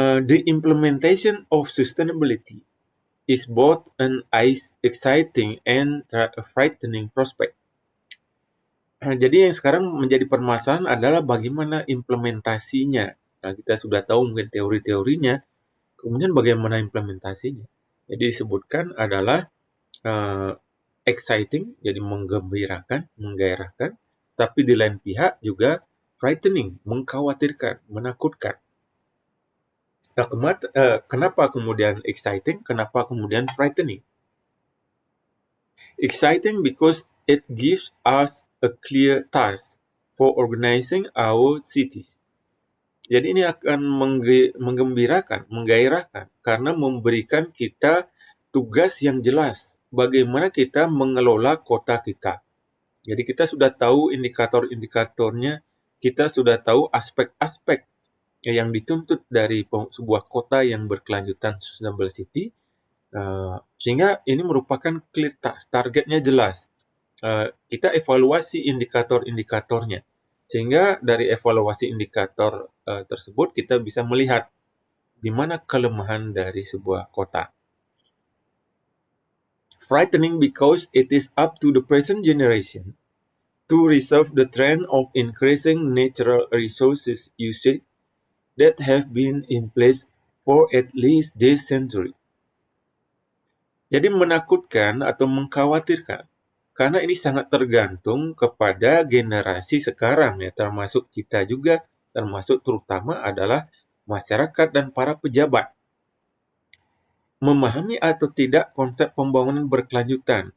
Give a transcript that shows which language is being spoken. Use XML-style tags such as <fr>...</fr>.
<en>The implementation of sustainability is both an exciting and frightening prospect.</en> <id>Jadi yang sekarang menjadi permasalahan adalah bagaimana implementasinya. Nah, kita sudah tahu mungkin teori-teorinya, kemudian bagaimana implementasinya. Jadi disebutkan adalah exciting, jadi menggembirakan, menggairahkan, tapi di lain pihak juga frightening, mengkhawatirkan, menakutkan. Nah, kenapa kemudian exciting, kenapa kemudian frightening?</id> <en>Exciting because it gives us a clear task for organizing our cities.</en> <id>Jadi ini akan menggembirakan, menggairahkan, karena memberikan kita tugas yang jelas bagaimana kita mengelola kota kita. Jadi kita sudah tahu indikator-indikatornya, kita sudah tahu aspek-aspek yang dituntut dari sebuah kota yang berkelanjutan sustainable city, sehingga ini merupakan clear task, targetnya jelas. Kita evaluasi indikator-indikatornya, sehingga dari evaluasi indikator tersebut kita bisa melihat di mana kelemahan dari sebuah kota.</id> <en>Frightening because it is up to the present generation to resolve the trend of increasing natural resources usage that have been in place for at least this century.</en> <id>Jadi menakutkan atau mengkhawatirkan, karena ini sangat tergantung kepada generasi sekarang ya, termasuk kita juga, termasuk terutama adalah masyarakat dan para pejabat. Memahami atau tidak konsep pembangunan berkelanjutan.</id>